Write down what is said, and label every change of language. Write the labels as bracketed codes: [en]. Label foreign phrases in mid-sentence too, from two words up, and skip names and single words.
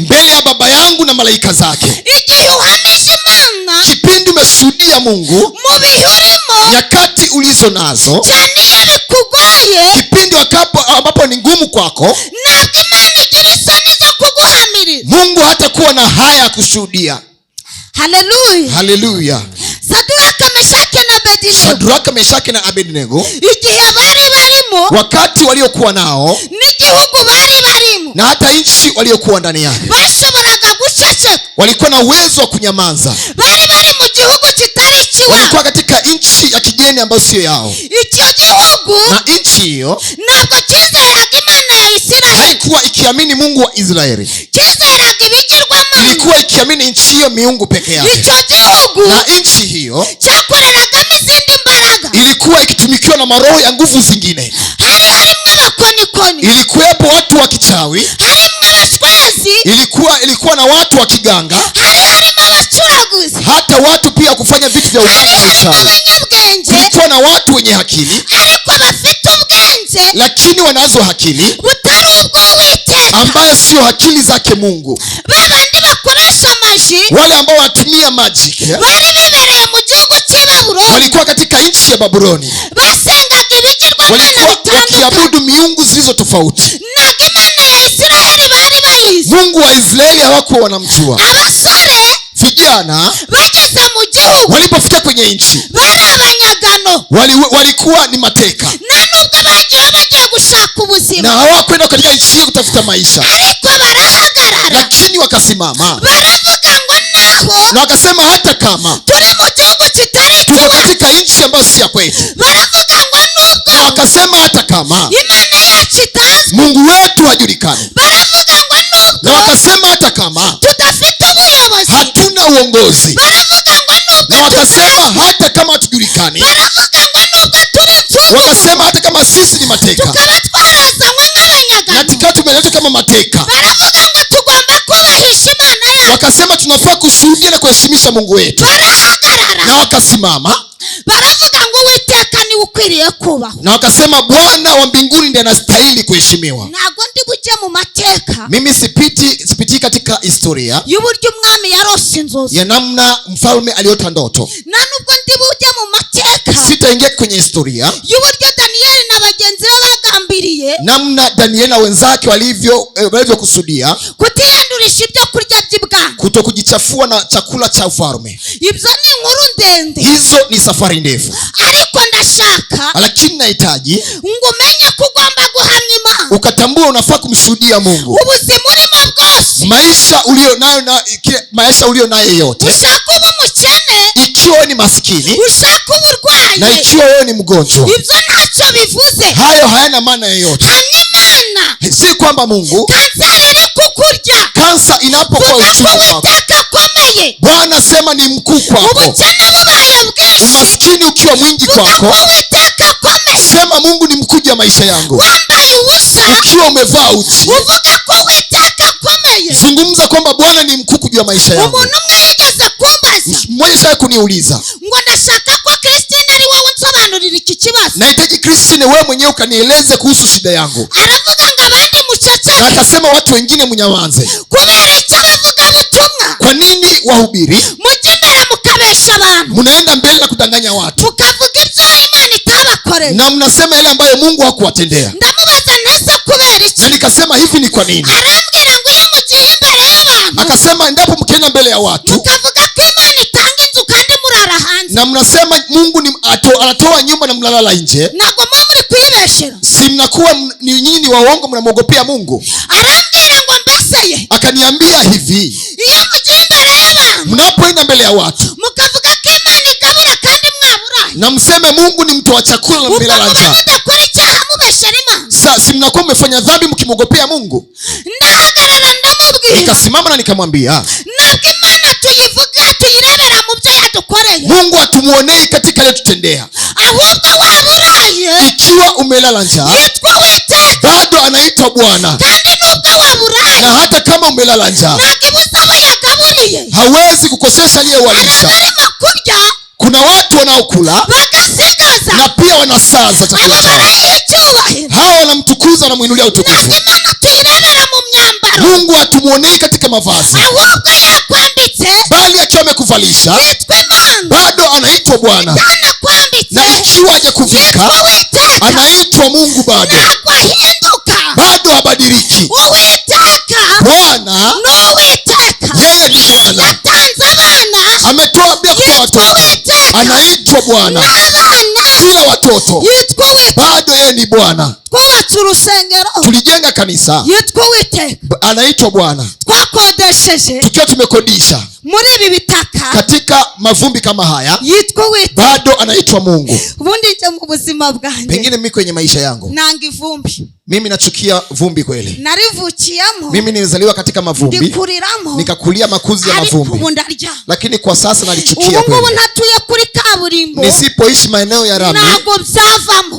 [sw] mbele ya Baba yangu na malaika zake. [rw] Igihe uhamije Imana [sw] Kipindi umeshuhudia Mungu [rw] mu bihe urimo, [sw] nyakati ulizo nazo, [rw] cyane iyo bikugoye, [sw] kipindi ambapo ni ngumu kwako, [rw] ntabwo Imana igira isoni zo kuguhamiriza. [sw] Mungu hatakuwa na haya ya kushuhudia. Haleluya. Haleluya. [rw] Sadraka, Meshaki na Abedinego, [sw] Shadraka, Meshaki na Abednego, [rw] igihe bari barimo [sw] wakati waliokuwa nao [rw] n'igihugu bari barimo, [sw] na hata nchi waliokuwa ndani yake, [rw] bashoboraga guceceka. [sw] walikuwa na uwezo wa kunyamaza. [rw] Bari bari mu gihugu kitari ikiwabo, [sw] Walikuwa katika nchi ya kigeni ambayo sio yao, [rw] icyo gihugu [sw] na nchi hiyo [rw] ntabwo cyizeraga Imana ya Isiraheli, [sw] haikuwa ikiamini Mungu wa Israeli, [rw] cyizeraga ibigirwamana. [sw] ilikuwa ikiamini nchi hiyo miungu peke yake, [rw] Icyo gihugu [sw] na nchi hiyo [rw] cyakoreragamo izindi mbaraga, [sw] ilikuwa ikitumikiwa na maroho ya nguvu zingine. [rw] hari harimo abakonikoni, [sw] Ilikuwepo watu wa kichawi, [rw] harimo abashwezi, [sw] ilikuwa na watu wa kiganga, [rw] hari harimo abacuraguzi, [sw] hata watu pia kufanya vitu vya [rw] hari [sw] uganga na [rw] harimo [sw] uchawi. [rw] abanyabwenge, [sw] Kulikuwa na watu wenye akili, [rw] ariko bafite ubwenge [sw] lakini wanazo akili [rw] butari ubw'Uwiteka. [sw] ambayo sio akili zake Mungu. [rw] Babandi bakoresha amaji [sw] Wale ambao wanatumia magic [rw] bari bibereye mu gihugu cy'i Babuloni, [sw] walikuwa katika nchi ya Babuloni, [rw] basengaga ibigirwamana [sw] walikuwa [rw] bitandukanye. [sw] wakiabudu miungu zilizo tofauti. [rw] Ntabwo Imana ya Isiraheli bari bayizi. [sw] Mungu wa Israeli hawakuwa wanamjua. [rw] Abasore [sw] Vijana [rw] bageze mu gihugu [sw] walipofika kwenye nchi [rw] bari abanyagano, [sw] walikuwa ni mateka, [rw] nta nubwo bagiye gushaka [sw] na [rw] ubuzima, [sw] hawakwenda katika nchi hiyo kutafuta maisha, [rw] ariko barahagarara [sw] lakini wakasimama [rw] baravuga ngo naho [sw] na wakasema hata kama [rw] turi mu gihugu kitari [sw] tuko [rw] ikiwacu, [sw] katika nchi ambayo si ya kwetu, [rw] baravuga ngo [sw] na [rw] nubwo [sw] wakasema hata kama [rw] Imana yacu itazwi, [sw] Mungu wetu hajulikani, [rw] baravuga ngo [sw] na [rw] nubwo [sw] wakasema hata kama [rw] tudafite ubuyobozi, [sw] hatuna uongozi, [rw] baravuga ngo [sw] na [rw] nubwo [sw] wakasema hata kama hatujulikani, [rw] baravuga ngo nubwo turi imfungwa, [sw] wakasema hata kama sisi ni mateka [rw] tukaba twarazanywe [sw] na [rw] nk'abanyagano, [sw] tukawa tumeletwa kama mateka, [rw] baravuga ngo tugomba kubahisha Imana yacu, [sw] wakasema tunafaa kushuhudia na kuheshimisha Mungu wetu, na [rw] barahagarara [sw] wakasimama [rw] baravuga ngo Uwiteka niwe ukwiriye kubahwa. [sw] na wakasema Bwana wa mbinguni ndiye anastahili kuheshimiwa. [rw] Ntabwo ndi bujye mu mateka [sw] Mimi sipiti katika historia [rw] y'uburyo umwami yarose inzozi, [sw] ya namna mfalme aliota ndoto, [rw] nta nubwo ndi bujye mu mateka [sw] sitaingia kwenye historia [rw] y'uburyo Daniyeli na bagenzi be bagambiriye [sw] namna Danieli na wenzake walivyokusudia [rw] kutiyandurisha ibyo kurya by'ibwami. [sw] kuto kujichafua na chakula cha ufalme. [rw] Ibyo ni inkuru ndende, [sw] Hizo ni safari ndefu, [rw] ariko ndashaka [sw] lakini nahitaji [rw] ngo umenye ko ugomba guhamya Imana. [sw] ukatambua unafaa kumshuhudia Mungu. [rw] Ubuzima urimo bwose, [sw] Maisha ulio nayo yote, [rw] ushaka uba umukene, [sw] ikiwa wewe ni maskini [rw] ushaka uba [sw] na [rw] urwaye, [sw] ikiwa wewe ni mgonjwa, [rw] ibyo ntacyo bivuze. [sw] hayo hayana maana yoyote. [rw] Hamya Imana. [sw] Si kwamba Mungu, [rw] Kanseri iri kukurya, [sw] kansa inapokuwa [rw] vuga [sw] uchumi [rw] ko kwako, Uwiteka akomeye. [sw] Bwana sema ni mkuu kwako. [rw] Ubukene bubaye bwinshi, [sw] Umaskini ukiwa mwingi [rw] vuga ko kwako, Uwiteka akomeye. [sw] sema Mungu ni mkuu juu ya maisha yangu. [rw] Wambaye ubusa, [sw] Ukiwa umevaa uchi, [rw] uvuga ko Uwiteka akomeye. [sw] zungumza kwamba Bwana ni mkuu juu ya maisha yangu. [rw] Umuntu umwe yigeze kumbaza [sw] Mmoja sasa kuniuliza [rw] ngo ndashaka ko Christine ari wowe unsobanurira iki kibazo. [sw] Nahitaji Christine wewe mwenyewe ukanieleze kuhusu shida yangu. [rw] Aravuga ngo abandi muceceke. [sw] Na akasema watu wengine mnyamanze. [rw] Kubera icyo bavuga butumwa. [sw] Kwa nini wahubiri [rw] mujye imbere mukabesha abantu, [sw] mnaenda mbele na kudanganya watu, [rw] mukavuga ibyo Imana itabakoreye, [sw] na mnasema yale ambayo Mungu hakuwatendea? [rw] Ndamubaza nese kubera iki? [sw] Na nikasema hivi ni kwa nini? [rw] Arambwira ngo iyo mugiye imbere y'abantu, [sw] Akasema endapo mkienda mbele ya watu [rw] mukavuga ko Imana itanga inzu kandi murara hanze, [sw] na mnasema Mungu ni anatoa nyumba na mnalala nje, [rw] ntabwo muba muri kwibeshera, [sw] si mnakuwa ni nyinyi ni waongo, mnamwogopea Mungu? [rw] Arambwira ngo mbese ye, [sw] Akaniambia hivi, [rw] iyo mugiye imbere y'abantu, [sw] mnapoenda mbele ya watu [rw] mukavuga ko Imana igabura kandi mwaburaye, [sw] na mseme Mungu ni mtoa chakula na mmelala njaa, [rw] mudakora icyaha mubeshera Imana, [sw] si mnakuwa mmefanya dhambi mkimwogopea Mungu? [rw] ndahagarara ndamubwira, [sw] Nikasimama na nikamwambia, [rw] ntabwo Imana tuyivuga tuyirebera mu byo yadukoreye, [sw] Mungu hatumuonei katika aliyotutendea. [rw] ahubwo waburaye, [sw] Ikiwa umelala njaa [rw] yitwa Uwiteka, [sw] bado anaitwa Bwana, [rw] kandi nubwo waburaye, [sw] na hata kama umelala njaa [rw] ntabwo ibuza abo yagaburiye, [sw] hawezi kukosesha aliyewalisha. [rw] barimo kurya [sw] Kuna watu wanaokula [rw] bagasigaza, [sw] na pia wanasaza chakula [rw] abo [sw] chao, [rw] barayiha icyubahiro. [sw] hawa wanamtukuza, wanamwinulia utukufu. [rw] Ntabwo Imana tuyirebera mu myambaro, [sw] Mungu hatumuonei katika mavazi, [rw] ahubwo yakwambitse, [sw] bali akiwa amekuvalisha [rw] yitwa Imana, [sw] bado anaitwa Bwana, [rw] atanakwambitse, [sw] na ikiwa hajakuvika [rw] yitwa Uwiteka, [sw] anaitwa Mungu, bado [rw] ntabwo ahinduka. [sw] bado habadiliki. [rw] Uwiteka [sw] Bwana [rw] ni Uwiteka, [sw] yeye ni Bwana, [rw] yatanze abana, [sw] ametoa bila kutoa [rw] yitwa [sw] watoto, [rw] Uwiteka, [sw] anaitwa Bwana [rw] n'abana, [sw] bila watoto, [rw] yitwa Uwiteka. [sw] bado yeye ni Bwana. [rw] Twubatse urusengero, [sw] Tulijenga kanisa, [rw] yitwa Uwiteka. [sw] anaitwa Bwana, [rw] Twakodesheje [sw] tukiwa tumekodisha [rw] muri ibi bitaka, [sw] katika mavumbi kama haya, [rw] yitwa Uwiteka. [sw] bado anaitwa Mungu. [rw] Ubundi nje mu buzima bwanjye [sw] Pengine mimi kwenye maisha yangu [rw] nanga ivumbi, [sw] mimi nachukia vumbi kweli. [rw] narivukiyemo, [sw] Mimi nilizaliwa katika mavumbi, [rw] ndikuriramo, [sw] nikakulia makuzi ya [rw] ariko [sw] mavumbi, [rw] ubu ndarya. [sw] lakini kwa sasa nalichukia [rw] Ubu ngubu [sw] kweli. [rw] ntatuye kuri kaburimbo, [sw] Nisipoishi maeneo ya rami, [rw] ntabwo byavamo.